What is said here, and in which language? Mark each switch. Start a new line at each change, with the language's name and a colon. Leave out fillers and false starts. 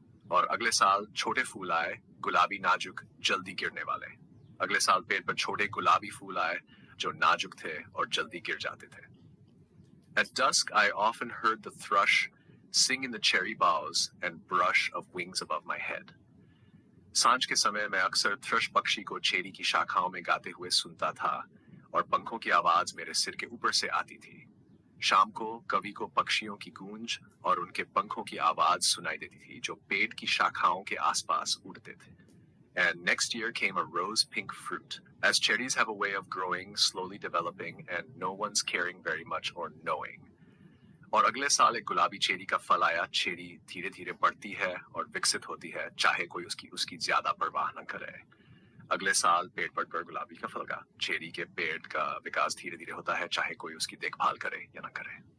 Hindi: और अगले साल छोटे फूल आए, गुलाबी नाजुक, जल्दी गिरने वाले. अगले साल पेड़ पर छोटे गुलाबी फूल आए जो नाजुक थे और जल्दी गिर जाते थे.
English: At dusk I often heard the thrush sing in the cherry boughs and brush of wings above my head.
Hindi: सांझ के समय मैं अक्सर थ्रश पक्षी को चेरी की शाखाओं में गाते हुए सुनता था और पंखों की आवाज मेरे सिर के ऊपर से आती थी. शाम को कवि को पक्षियों की गूंज और उनके पंखों की आवाज सुनाई देती थी जो पेड़ की शाखाओं के आसपास उड़ते थे.
English: And next year came a rose pink fruit, as cherries have a way of growing, slowly developing, and no one's caring very much or knowing.
Hindi: और अगले साल एक गुलाबी चेरी का फल आया. चेरी धीरे धीरे बढ़ती है और विकसित होती है, चाहे कोई उसकी ज्यादा परवाह न करे. अगले साल पेड़ पर गुलाबी का फल का. चेरी के पेड़ का विकास धीरे धीरे होता है, चाहे कोई उसकी देखभाल करे या न करे.